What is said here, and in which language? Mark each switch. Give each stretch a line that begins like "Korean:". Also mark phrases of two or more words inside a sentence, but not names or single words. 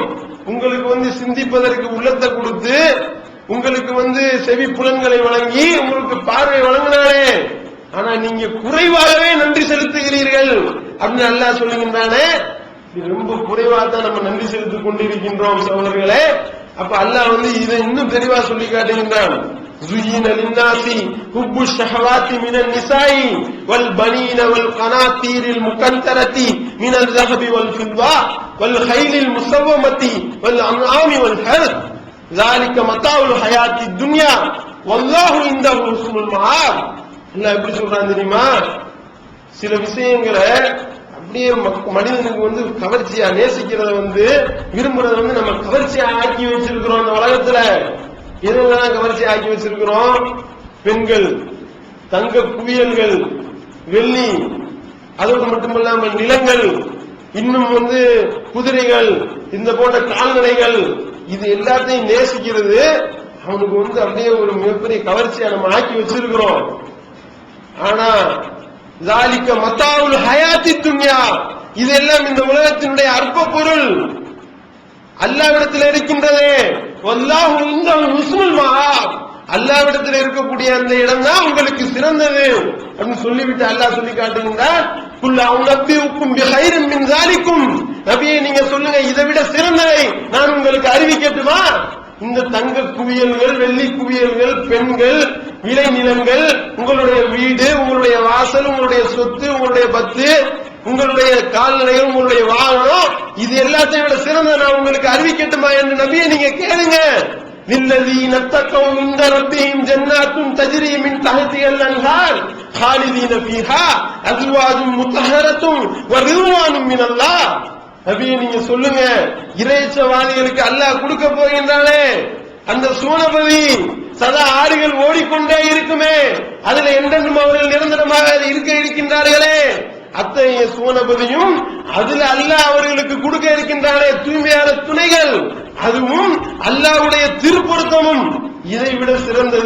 Tamil: உங்களுக்கு சிந்திப்பதற்கு உள்ளத்தை கொடுத்து, உங்களுக்கு செவி புலன்களை வழங்கி, உங்களுக்கு பார்வை வழங்கினானே, ஆனா நீங்க குறைவாகவே நன்றி செலுத்துகிறீர்கள் அப்படின்னு அல்லாஹ் சொல்லுகின்றானே. ரொம்ப குறைவா தான் நம்ம நன்றி செலுத்திக் கொண்டிருக்கின்றோம் சகோதரர்களே. அப்ப அல்லாஹ் இதை இன்னும் தெளிவா சொல்லி காட்டுகின்றான்.
Arabic: زُيِّنَ لِلنَّاسِ حُبُّ الشَّهَوَاتِ مِنَ النِّسَاءِ وَالْبَنِينَ وَالْقَنَاطِيرِ الْمُقَنطَرَةِ مِنَ الذَّهَبِ وَالْفِضَّةِ وَالْخَيْلِ الْمُسَوَّمَةِ وَالْأَنْعَامِ وَالْحَرْثِ ذَلِكَ مَتَاعُ الْحَيَاةِ الدُّنْيَا وَاللَّهُ عِندَهُ حُسْنُ الْمَآبِ.
Tamil: அல்லாஹ் எப்படி சொல்றான் தெரியுமா? சில விஷயங்களை அப்படியே மனிதனுக்கு கவர்ச்சியா நேசிக்கிறத விரும்புறத நம்ம கவர்ச்சியா ஆக்கி வச்சிருக்கிறோம். இந்த உலகத்துல எதுலாம் கவர்ச்சி ஆக்கி வச்சிருக்கிறோம்? பெண்கள், தங்க குவியல்கள், வெள்ளி, அதோடு மட்டுமல்லாமல் நிலங்கள், இன்னும் குதிரைகள், இந்த போன்ற கால்நடைகள், இது எல்லாத்தையும் நேசிக்கிறது அவனுக்கு அப்படியே ஒரு மிகப்பெரிய கவர்ச்சியா நம்ம ஆக்கி வச்சிருக்கிறோம்.
Arabic: ஆனா ذَلِكَ مَتَاعُ الْحَيَاةِ الدُّنْيَا,
Tamil: இதெல்லாம் இந்த உலகத்தினுடைய அற்ப பொருள். அல்லாஹ்விடத்தில் இருக்கின்றதே
Arabic: والله عنده حسن المآب,
Tamil: அல்லாஹ்விடத்தில் இருக்கக்கூடிய அந்த இடம் தான் உங்களுக்கு சிறந்தது அப்படின்னு சொல்லிவிட்டு அல்லாஹ் சொல்லி காட்டுகின்றார்.
Arabic: قل أؤنبئكم بخير من ذلكم,
Tamil: நபியே நீங்க சொல்லுங்க இதை விட சிறந்ததை நான் உங்களுக்கு அறிவிக்கட்டுமா? இந்த தங்க குவியல்கள், வெள்ளி குவியல்கள், பெண்கள், விளை நிலங்கள், உங்களுடைய வீடு, உங்களுடைய வாசல், உங்களுடைய சொத்து, உங்களுடைய பத்து, உங்களுடைய கால்நடைகள், உங்களுடைய வாகனம், இது எல்லாத்தையும் விட சிறந்த நான் உங்களுக்கு அறிவிக்கட்டுமா என்று நபியை நீங்க கேளுங்க.
Arabic: لِلَّذِينَ اتَّقَوْا عِندَ رَبِّهِمْ جَنَّاتٌ تَجْرِي مِنْ تَحْتِهَا الْأَنْهَارُ خَالِدِينَ فِيهَا أَزْوَاجٌ مُطَهَّرَةٌ وَرِضْوَانٌ مِنَ اللَّهِ.
Tamil: நபியை நீங்க சொல்லுங்க, இறைச்சவாதிகளுக்கு அல்லாஹ் கொடுக்க போகின்றானே அந்த சுவனபதி, சதா ஆறுகள் ஓடிக்கொண்டே இருக்குமே, அதுல என்றென்றும் அவர்கள் நிரந்தரமாக இருக்கின்றார்களே, அத்தகைய சுவனபதியும் அதுல அல்லாஹ் அவர்களுக்கு கொடுக்க இருக்கின்றானே தூய்மையான துணைகள், அதுவும் அல்லாஹ்வுடைய திருப்பொருத்தமும் இதை விட சிறந்தது.